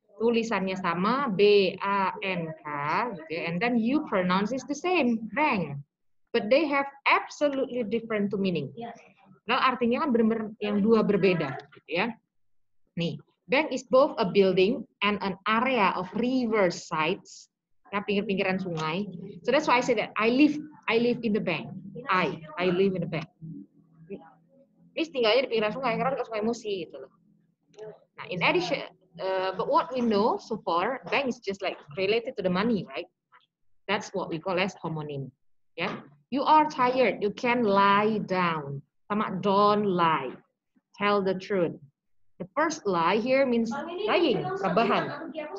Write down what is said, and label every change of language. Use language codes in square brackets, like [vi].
[en] Tulisannya sama B-A-N-K, gitu, and then you pronounce it the same, bank, but they have absolutely different to meaning. [id] Nah, artinya kan benar-benar yang dua berbeda, gitu ya. [en] Nih, bank is both a building and an area of river sides, [id] ya pinggir-pinggiran sungai. [en] So that's why I say that I live in the bank. I live in the bank. [id] Ini tinggalnya di pinggiran sungai karena dekat Sungai Musi, gitu loh. [en] Nah, in addition, but what we know so far, bank is just like related to the money, right? That's what we call as homonym. Yeah, you are tired, you can lie down. Sama don't lie, tell the truth. The first lie here means lying, rebahan.